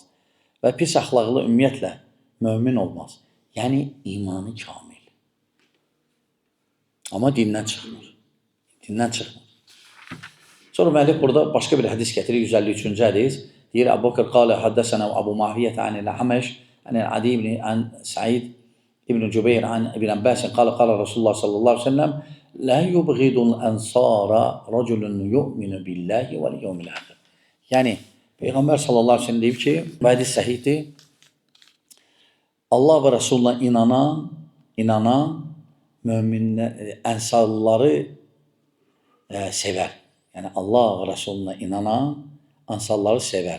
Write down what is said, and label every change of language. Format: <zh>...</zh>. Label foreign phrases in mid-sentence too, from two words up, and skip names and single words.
<az>Və pis əxlaqlı ümumiyyətlə mömin olmaz. Yəni imanı kamil. Amma dindən çıxmır. Dindən çıxmır. Sonra müəllif burada başqa bir hədis gətirir, 153-cü hədis.</az> <ar>Deyir, أبو بكر قال حدثنا أبو معاوية عن الأعمش عن عدي بن سعيد بن جبير عن ابن عباس قال رسول الله صلى الله عليه وسلم لا يبغض الأنصار رجل يؤمن بالله و اليوم الآخر.</ar> <az>Yəni Peyğəmbər</az> <ar>صلى الله عليه وسلم</ar> <az>deyib ki, bu hədis səhihdir. Allah və Rəsuluna inanan möminlər, ənsarları sevər. Yəni Allah və Rəsuluna inanan ənsarları sevər.</az>